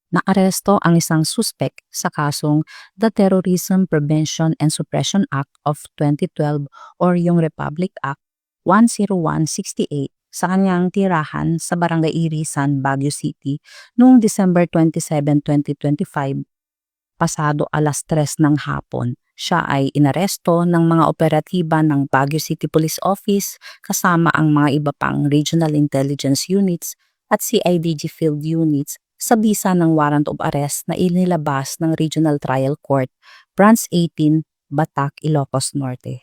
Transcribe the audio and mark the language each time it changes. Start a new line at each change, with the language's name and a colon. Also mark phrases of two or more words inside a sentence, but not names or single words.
Filipino: Naaresto ang isang suspek sa kasong the Terrorism Prevention and Suppression Act of 2012 or yung Republic Act 10168 sa kanyang tirahan sa Barangay Irisan, Baguio City noong December 27, 2025, pasado alas 3 ng hapon. Siya ay inaresto ng mga operatiba ng Baguio City Police Office kasama ang mga iba pang Regional Intelligence Units at CIDG Field Units sa bisa ng
English: warrant of arrest
Filipino: na inilabas ng Regional Trial Court, Branch 18, Batac, Ilocos Norte.